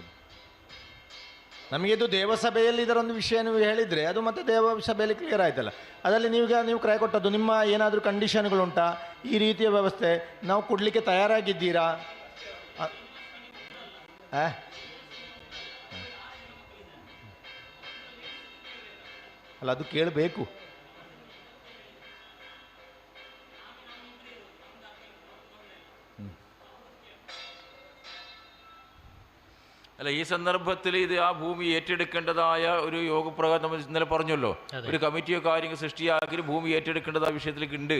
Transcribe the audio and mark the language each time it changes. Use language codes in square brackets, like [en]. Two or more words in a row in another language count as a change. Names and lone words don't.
[kn] ನಮಗಿದು ದೇವಸಭೆಯಲ್ಲಿ ಇದರೊಂದು ವಿಷಯ ನೀವು ಹೇಳಿದರೆ ಅದು ಮತ್ತೆ ದೇವಸಭೆಯಲ್ಲಿ ಕ್ಲಿಯರ್ ಆಯ್ತಲ್ಲ. ಅದರಲ್ಲಿ ನೀವು ಕ್ರಯ ಕೊಟ್ಟದ್ದು ನಿಮ್ಮ ಏನಾದರೂ ಕಂಡೀಷನ್ಗಳುಂಟಾ, ಈ ರೀತಿಯ ವ್ಯವಸ್ಥೆ ನಾವು ಕೊಡಲಿಕ್ಕೆ ತಯಾರಾಗಿದ್ದೀರಾ? ಅಲ್ಲ, ಅದು ಕೇಳಬೇಕು. [ml] അല്ല, ഈ സന്ദർഭത്തിൽ ഇത് ആ ഭൂമി ഏറ്റെടുക്കേണ്ടതായ ഒരു യോഗപ്രകാരം നമ്മൾ ഇന്നലെ പറഞ്ഞല്ലോ, ഒരു കമ്മിറ്റിയോ കാര്യങ്ങൾ സൃഷ്ടിയാക്കി ഭൂമി ഏറ്റെടുക്കേണ്ടതായ വിഷയത്തിലേക്ക് ഉണ്ട്.